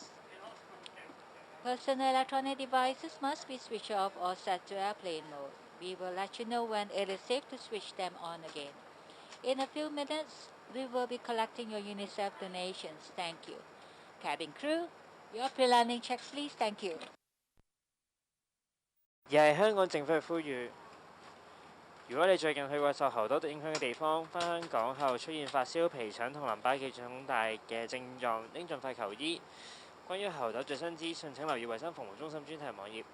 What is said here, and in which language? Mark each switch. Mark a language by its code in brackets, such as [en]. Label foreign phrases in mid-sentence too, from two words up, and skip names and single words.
[en] Personal electronic devices must be switched off or set to airplane mode. We will let you know when it is safe to switch them on again. In a few minutes, We will be collecting your UNICEF donations. Thank you. Cabin crew, your pre-landing checks, please. Thank you. [yue] 而係香港政府嘅呼籲。如果你最近去過受猴痘影響嘅地方，返香港後出現發燒、皮疹同淋巴結腫大嘅症狀，應盡快求醫。關於猴痘最新資訊，請留意衞生服務中心專題網頁。